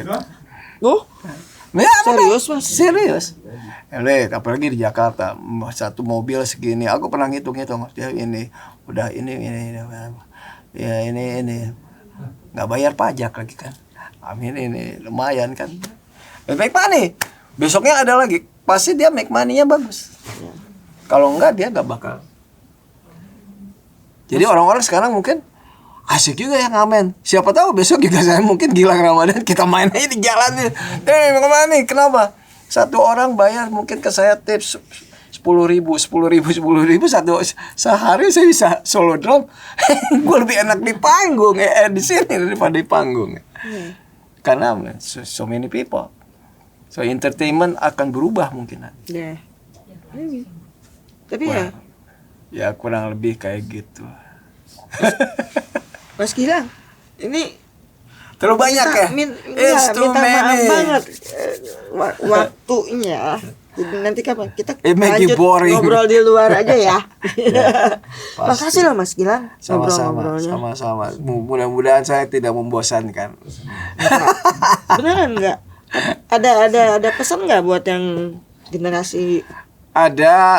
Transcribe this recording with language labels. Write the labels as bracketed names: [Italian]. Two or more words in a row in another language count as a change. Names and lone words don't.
[Indonesian] Oh, Ya, serius mas? serius. Lihat, apalagi di Jakarta, satu mobil segini. Aku pernah ngitung-ngitung, dia ini udah ini. Ya ini nggak bayar pajak lagi kan. Amin, ini lumayan kan. [English] Make money. [Indonesian] Besoknya ada lagi, pasti dia [English] make money-nya [Indonesian] bagus. Kalau enggak dia nggak bakal. Jadi orang-orang sekarang mungkin asik juga ya ngamen. Siapa tahu besok juga saya mungkin Gilang Ramadan kita main aja di jalan nih. Mau kemana nih? Kenapa? Satu orang bayar mungkin ke saya tips 10.000 satu sehari saya bisa solo drum. Gue lebih enak di panggung di sini daripada di panggung. [English] Karena so many people. So entertainment [Indonesian] akan berubah mungkin. Ya. Tapi Wah. Ya kurang lebih kayak gitu. Mas Gilang, ini Terlalu banyak ya? [English] It's too [Indonesian] minta maaf [English] many. [Indonesian] banget waktunya. Jadi nanti kapan kita [English] It make you [Indonesian] lanjut [English] boring. [Indonesian] ngobrol di luar aja ya. pasti. Makasih loh Mas Gilang Sama-sama, ngobrol-ngobrolnya. sama-sama. Mudah-mudahan saya tidak membosankan. Beneran nggak? Ada pesan nggak buat yang generasi Ada